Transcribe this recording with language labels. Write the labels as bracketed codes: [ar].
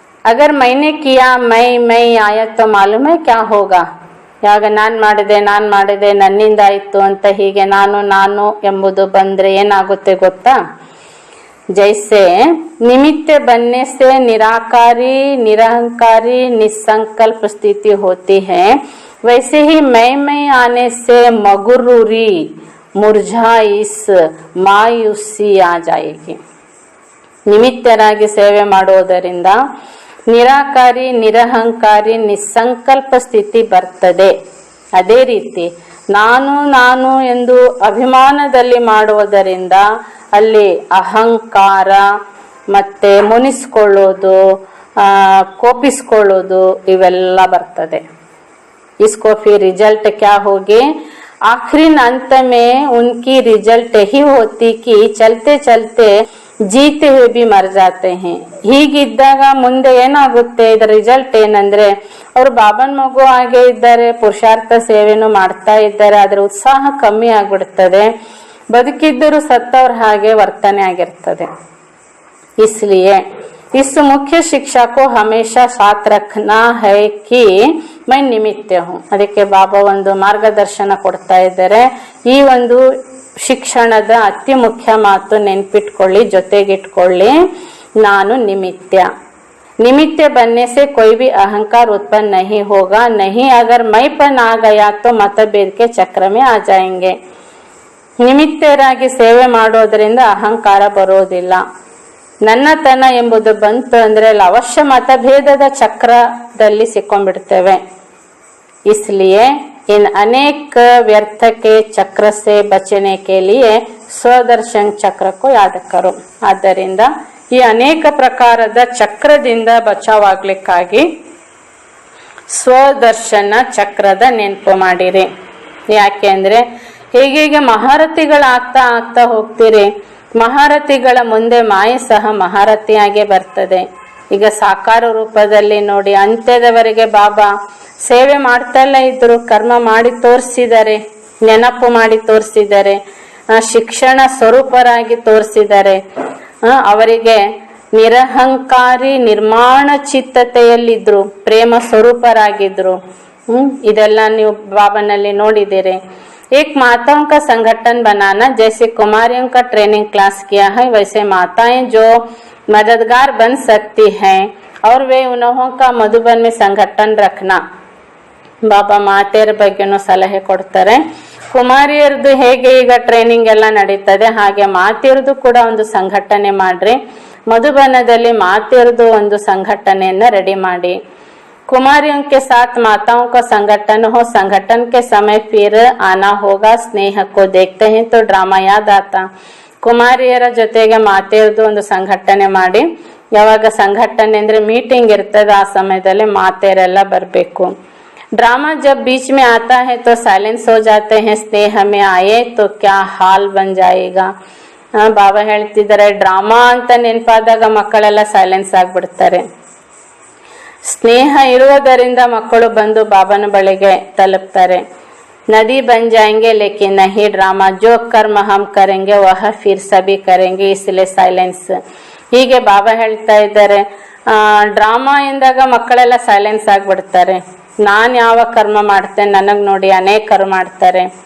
[hi] ಅಗರ್ ಮೈನೆ ಕಿಯಾ ಮೈ ಆಯಾ ತೋ ಮಾಲೂಮ್ ಹೈ ಕ್ಯಾ ಹೋಗಾ. [kn] ಯಾವಾಗ ನಾನ್ ಮಾಡಿದೆ ನನ್ನಿಂದ ಆಯ್ತು ಅಂತ ಹೀಗೆ ನಾನು ಎಂಬುದು ಬಂದ್ರೆ ಏನಾಗುತ್ತೆ ಗೊತ್ತಾ? [hi] जैसे निमित्त बनने से निराकारी, निरहंकारी, निसंकल्प स्थिति होती है, वैसे ही मैं आने से मगरूरी, मुरझाइस, मायूसी आ जाएगी. [kn] ನಿಮಿತ್ತರಾಗಿ ಸೇವೆ ಮಾಡುವುದರಿಂದ ನಿರಾಕಾರಿ, ನಿರಹಂಕಾರಿ, ನಿಸ್ಸಂಕಲ್ಪ ಸ್ಥಿತಿ ಬರ್ತದೆ. ಅದೇ ರೀತಿ ನಾನು ಎಂದು ಅಭಿಮಾನದಲ್ಲಿ ಮಾಡುವುದರಿಂದ ಅಲ್ಲಿ ಅಹಂಕಾರ ಮತ್ತೆ ಮುನಿಸ್ಕೊಳ್ಳೋದು, ಕೋಪಿಸ್ಕೊಳ್ಳೋದು ಇವೆಲ್ಲ ಬರ್ತದೆ. [hi] इसको फिर रिजल्ट क्या होगी? आखिरी अंत में उनकी रिजल्ट ही होती कि चलते चलते जीते हुए भी मर जाते हैं. [kn] ಹೀಗಿದ್ದಾಗ ಮುಂದೆ ಏನಾಗುತ್ತೆ, ಇದರ ರಿಸಲ್ಟ್ ಏನಂದ್ರೆ, ಅವರು ಬಾಬನ್ ಮಗು ಹಾಗೆ ಇದ್ದಾರೆ, ಪುರುಷಾರ್ಥ ಸೇವೆನೂ ಮಾಡ್ತಾ ಇದ್ದಾರೆ, ಅದರ ಉತ್ಸಾಹ ಕಮ್ಮಿ ಆಗ್ಬಿಡ್ತದೆ, ಬದುಕಿದ್ದರೂ ಸತ್ತವ್ರ ಹಾಗೆ ವರ್ತನೆ ಆಗಿರ್ತದೆ. [hi] इसलिए इस मुख्य शिक्षा को हमेशा साथ रखना है कि मैं निमित्त हूँ. [kn] ಅದಕ್ಕೆ ಬಾಬಾ ಒಂದು ಮಾರ್ಗದರ್ಶನ ಕೊಡ್ತಾ ಇದ್ದಾರೆ. ಈ ಒಂದು ಶಿಕ್ಷಣದ ಅತಿ ಮುಖ್ಯ ಮಾತು ನೆನ್ಪಿಟ್ಕೊಳ್ಳಿ, ಜೊತೆಗಿಟ್ಕೊಳ್ಳಿ, ನಾನು ನಿಮಿತ್ತ. [hi] निमित्त बनने से कोई भी अहंकार उत्पन्न नहीं होगा. नहीं अगर मैंपन आ गया तो मतभेद के चक्र में आ जाएंगे. [kn] ನಿಮಿತ್ತರಾಗಿ ಸೇವೆ ಮಾಡೋದ್ರಿಂದ ಅಹಂಕಾರ ಬರೋದಿಲ್ಲ. ನನ್ನತನ ಎಂಬುದು ಬಂತು ಅಂದ್ರೆ ಅಲ್ಲಿ ಅವಶ್ಯ ಮತಭೇದದ ಚಕ್ರದಲ್ಲಿ ಸಿಕ್ಕೊಂಡ್ಬಿಡ್ತೇವೆ. [hi] इसलिए इन अनेक व्यर्थ के चक्र से बचने के लिए ಸ್ವದರ್ಶನ್ ಚಕ್ರ को याद करो. [kn] ಆದ್ದರಿಂದ ಈ ಅನೇಕ ಪ್ರಕಾರದ ಚಕ್ರದಿಂದ ಬಚಾವಾಗ್ಲಿಕ್ಕಾಗಿ ಸ್ವದರ್ಶನ ಚಕ್ರದ ನೆನಪು ಮಾಡಿರಿ. ಯಾಕೆ ಅಂದ್ರೆ ಹೇಗೆ ಮಹಾರಥಿಗಳಾಗ್ತಾ ಹೋಗ್ತೀರಿ, ಮಹಾರಥಿಗಳ ಮುಂದೆ ಮಾಯೆ ಸಹ ಮಹಾರಥಿಯಾಗೆ ಬರ್ತದೆ. ಈಗ ಸಾಕಾರ ರೂಪದಲ್ಲಿ ನೋಡಿ, ಅಂತ್ಯದವರೆಗೆ ಬಾಬಾ ಸೇವೆ ಮಾಡ್ತಲ್ಲ ಇದ್ರು, ಕರ್ಮ ಮಾಡಿ ತೋರಿಸಿದ್ದಾರೆ, ನೆನಪು ಮಾಡಿ ತೋರಿಸಿದ್ದಾರೆ, ಶಿಕ್ಷಣ ಸ್ವರೂಪರಾಗಿ ತೋರಿಸಿದ್ದಾರೆ. ಅವರಿಗೆ ನಿರಹಂಕಾರಿ, ನಿರ್ಮಾಣ ಚಿತ್ತತೆಯಲ್ಲಿದ್ರು, ಪ್ರೇಮ ಸ್ವರೂಪರಾಗಿದ್ರು. ಇದೆಲ್ಲ ನೀವು ಬಾಬಾನಲ್ಲಿ ನೋಡಿದ್ದೀರಿ. [hi] एक माताओं का संगठन बनाना, जैसे कुमारियों का ट्रेनिंग क्लास किया है, वैसे माताएं जो मददगार बन सकती हैं और वे उन्हों का मधुबन में संगठन रखना. [kn] ಬಾಬಾ ಮಾತೆಯರ ಬಗ್ಗೆನೂ ಸಲಹೆ ಕೊಡ್ತಾರೆ. ಕುಮಾರಿಯರದು ಹೇಗೆ ಈಗ ಟ್ರೈನಿಂಗ್ ಎಲ್ಲ ನಡೀತದೆ, ಹಾಗೆ ಮಾತೆಯರದು ಕೂಡ ಒಂದು ಸಂಘಟನೆ ಮಾಡ್ರಿ. ಮಧುಬನದಲ್ಲಿ ಮಾತೆಯರದು ಒಂದು ಸಂಘಟನೆಯನ್ನ ರೆಡಿ ಮಾಡಿ. [hi] कुमारियों के साथ माताओं का संगठन हो. संगठन के समय फिर आना होगा. स्नेह को देखते हैं तो ड्रामा याद आता. [kn] ಕುಮಾರಿಯರ ಜೊತೆಗೆ ಮಾತೆಯರದು ಒಂದು ಸಂಘಟನೆ ಮಾಡಿ. ಯಾವಾಗ ಸಂಘಟನೆ ಅಂದ್ರೆ ಮೀಟಿಂಗ್ ಇರ್ತದೆ, ಆ ಸಮಯದಲ್ಲಿ ಮಾತೆಯರೆಲ್ಲ ಬರ್ಬೇಕು. [hi] ड्रामा जब बीच में आता है तो साइलेंस हो जाते हैं. स्नेह में आए तो क्या हाल बन जाएगा. [kn] ಬಾಬಾ ಹೇಳ್ತಿದ್ದಾರೆ, ಡ್ರಾಮಾ ಅಂತ ನೆನಪಾದಾಗ ಮಕ್ಕಳೆಲ್ಲ ಸೈಲೆನ್ಸ್ ಆಗ್ಬಿಡ್ತಾರೆ. ಸ್ನೇಹ ಇರುವುದರಿಂದ ಮಕ್ಕಳು ಬಂದು ಬಾಬನ ಬಳಿಗೆ ತಲುಪ್ತಾರೆ. [hi] नदी बन जाएंगे लेकिन नहीं ड्रामा, जो कर्म हम करेंगे वह फिर सभी करेंगे, इसलिए ಸೈಲೆನ್ಸ್. [kn] ಹೀಗೆ ಬಾಬಾ ಹೇಳ್ತಾ ಇದ್ದಾರೆ, ಡ್ರಾಮಾ ಎಂದಾಗ ಮಕ್ಕಳೆಲ್ಲ ಸೈಲೆನ್ಸ್ ಆಗಿಬಿಡ್ತಾರೆ. ನಾನು ಯಾವ ಕರ್ಮ ಮಾಡ್ತೇನೆ ನನಗೆ ನೋಡಿ ಅನೇಕರು ಮಾಡ್ತಾರೆ.